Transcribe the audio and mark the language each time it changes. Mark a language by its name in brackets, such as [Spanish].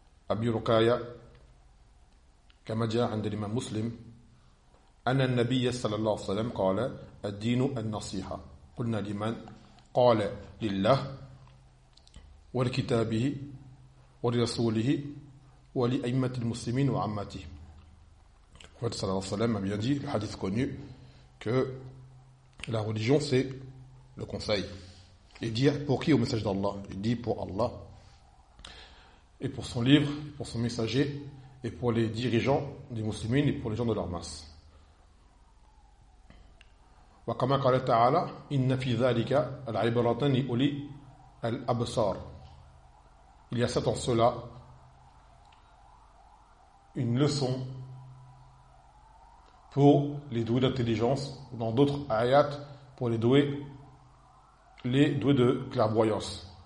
[Arabic] أبي رقاية كما جاء عند الإمام مسلم أن النبي صلى الله عليه وسلم قال: الدين النصيحة. قلنا لمن؟ قال: لله ولكتابه ولرسوله ولأئمة المسلمين وعمته. صلى الله عليه وسلم [French] a bien dit, le hadith connu, que la religion c'est le conseil. Et dire pour qui au message d'Allah? Il dit pour Allah et pour son livre, pour son messager et pour les dirigeants des musulmans et pour les gens de leur masse. [Arabic] وكما قال تعالى إن في ذلك العبرة لأولي الأبصار. [French] Il y a cette en cela une leçon pour les doués d'intelligence, ou dans d'autres ayat pour les doués de clairvoyance.